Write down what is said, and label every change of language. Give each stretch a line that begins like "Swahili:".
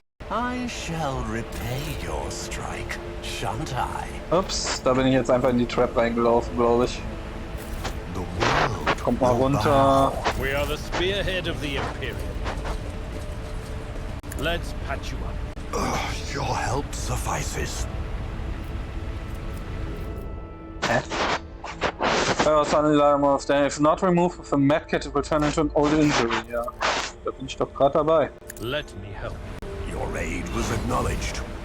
English: I shall repay your strike, shan't I?
German: Ups, da bin ich jetzt einfach in die Trap reingelaufen, glaube ich. Kommt mal runter.
English: We are the spearhead of the Imperium. Let's patch you up. Your help suffices. Hä? Was of day. If not removed with a medkit, it will turn into an old injury.
German: Ja, da bin ich doch gerade dabei.
English: Let me help. Your aid was acknowledged.